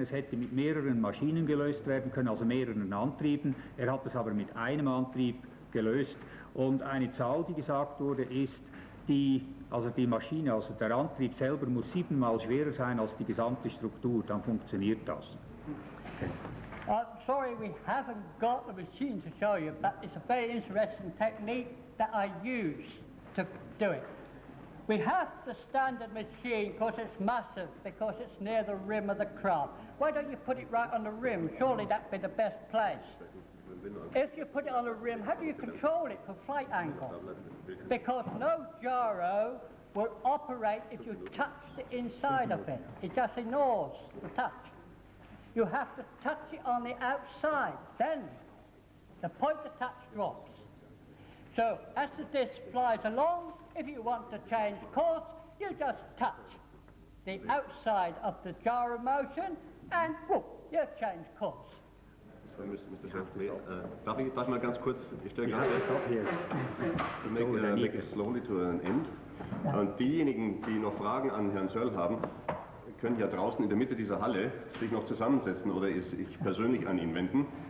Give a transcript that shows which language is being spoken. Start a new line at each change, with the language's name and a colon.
German: Es hätte mit mehreren Maschinen gelöst werden können, also mehreren Antrieben. Er hat es aber mit einem Antrieb gelöst. Und eine Zahl, die gesagt wurde, ist, die Maschine, also der Antrieb selber muss 7-mal schwerer sein als die gesamte Struktur. Dann funktioniert das. Okay.
English: Sorry, we haven't got the machine to show you, but it's a very interesting technique that I use to do it. We have the standard machine because it's massive, because it's near the rim of the craft. Why don't you put it right on the rim? Surely that'd be the best place. If you put it on the rim, how do you control it for flight angle? Because no gyro will operate if you touch the inside of it. It just ignores the touch. You have to touch it on the outside. Then the point of touch drops. So as the disc flies along, if you want to change course, you just touch the outside of the gyro motion and whoop, you've changed course. Mr.
German: Chef, darf ich mal ganz kurz, ich stelle gerade fest,
English: make it slowly to an end.
German: Und diejenigen, die noch Fragen an Herrn Söll haben, können ja draußen in der Mitte dieser Halle sich noch zusammensetzen oder sich persönlich an ihn wenden.